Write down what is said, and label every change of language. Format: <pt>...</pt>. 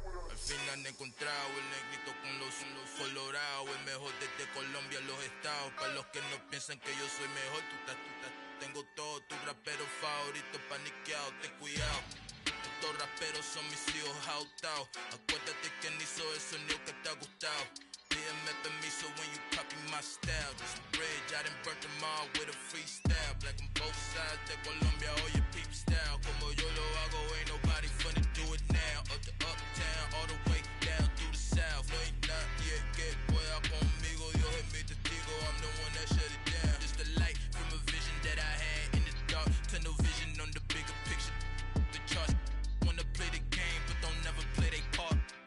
<es>Al fin han encontrado el negrito con los colorados, el mejor desde Colombia, los estados. Para los que no piensan que yo soy mejor, tengo todo, tu rapero favorito paniqueado, ten cuidado. Estos raperos son mis hijos jautados. Acuérdate quién hizo el sonido que te ha gustado. Pídeme permiso</es> <en>when you copy my style. This bridge, I done burnt them all with a freestyle. Black on both sides de Colombia, oye peep style.</en> <es>Como yo lo hago,</es> <en>ain't nobody finna do it now. Up to uptown, all the way down through the south.</en> <es>No hay nadie que pueda conmigo, Dios es mi testigo.</es> <en>I'm the one that shut it down. Just the light from a vision that I had in the dark. Tunnel vision on the bigger picture. The charts wanna play the game, but don't never play their part.</en>